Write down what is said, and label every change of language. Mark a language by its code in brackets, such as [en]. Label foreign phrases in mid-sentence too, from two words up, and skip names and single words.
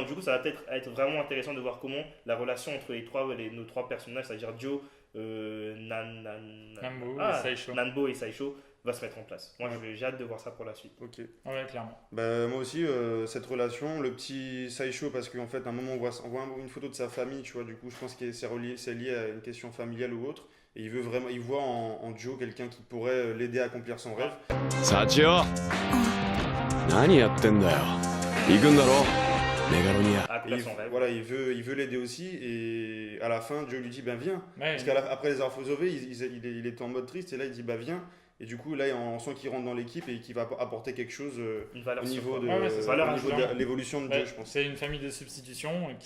[fr] donc du coup ça va peut-être être vraiment intéressant de voir comment la relation entre nos trois personnages, c'est-à-dire Joe, Nanbo et Saisho, va se mettre en place. Moi j'ai hâte de voir ça pour la suite. Ok. Ouais, clairement. Bah, moi aussi, cette relation, le petit Saisho, parce qu'en fait, à un moment, on voit une photo de sa famille, tu vois, du coup, je pense que c'est lié à une question familiale ou autre. Et il voit en Joe quelqu'un qui pourrait l'aider à accomplir son rêve. [ja] 幸男何やってんだよ行くんだろメガロニア [fr] Accomplir son rêve. Voilà, il veut l'aider aussi. Et à la fin, Joe lui dit, ben viens. Ouais, Parce qu'après les avoir sauvés, il était en mode triste. Et là, il dit, bah viens. Et du coup, là, on sent qu'il rentre dans l'équipe et qu'il va apporter quelque chose Une valeur au niveau sûre, de, quoi. Ouais, c'est ça. au niveau de l'évolution de ouais, Joe, je pense. c'est une famille de substitution qui